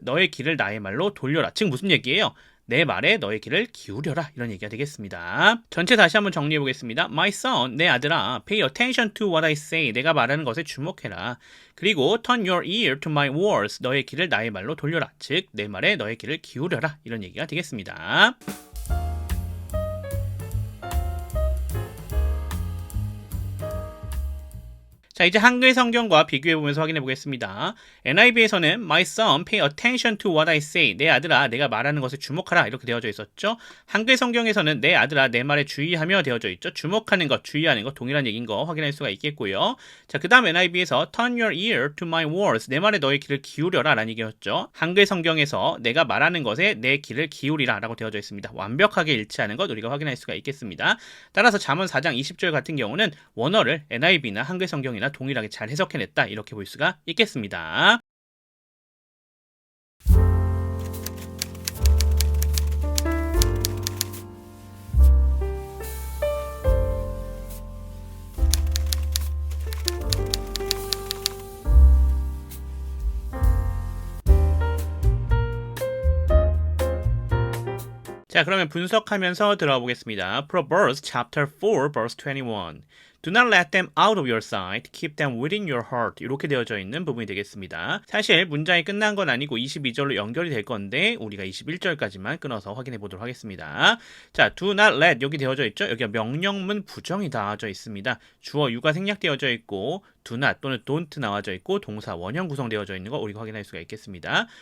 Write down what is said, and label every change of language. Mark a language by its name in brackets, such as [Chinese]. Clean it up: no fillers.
[Korean] 너의 귀를 나의 말로 돌려라. 즉 무슨 얘기예요? 내 말에 너의 귀를 기울여라 이런 얘기가 되겠습니다. 전체 다시 한번 정리해 보겠습니다. [English] My son, [Korean] 내 아들아, [English] pay attention to what I say. [Korean] 내가 말하는 것에 주목해라. 그리고 [English] turn your ear to my words. [Korean] 너의 귀를 나의 말로 돌려라. 즉 내 말에 너의 귀를 기울여라 이런 얘기가 되겠습니다. 자, 이제 한글 성경과 비교해 보면서 확인해 보겠습니다. NIV에서는 [English] My son, pay attention to what I say. [Korean] 내 아들아, 내가 말하는 것에 주목하라 이렇게 되어져 있었죠. 한글 성경에서는 내 아들아, 내 말에 주의하며 되어져 있죠. 주목하는 것, 주의하는 것 동일한 얘기인 거 확인할 수가 있겠고요. 자, 그 다음 NIV에서 [English] turn your ear to my words. [Korean] 내 말에 너의 귀를 기울여라 라는 얘기였죠. 한글 성경에서 내가 말하는 것에 내 귀를 기울이라 라고 되어져 있습니다. 완벽하게 일치하는 것 우리가 확인할 수가 있겠습니다. 따라서 잠언 4장 20절 같은 경우는 원어를 NIV나 한글 성경이나 동일하게 잘 해석해냈다 이렇게 볼 수가 있겠습니다. 자, 그러면 분석하면서 들어가 보겠습니다. [English] Proverbs chapter 4 verse 21. Do not let them out of your sight, keep them within your heart. [Korean] 이렇게 되어져 있는 부분이 되겠습니다. 사실 문장이 끝난 건 아니고 22절로 연결이 될 건데 우리가 21절까지만 끊어서 확인해 보도록 하겠습니다. 자, [English] do not let [Korean] 여기 되어져 있죠? 여기가 명령문 부정이 나와져 있습니다. 주어 you가 생략되어져 있고 do not 또는 don't 나와져 있고 동사 원형 구성되어져 있는 거 우리가 확인할 수가 있겠습니다.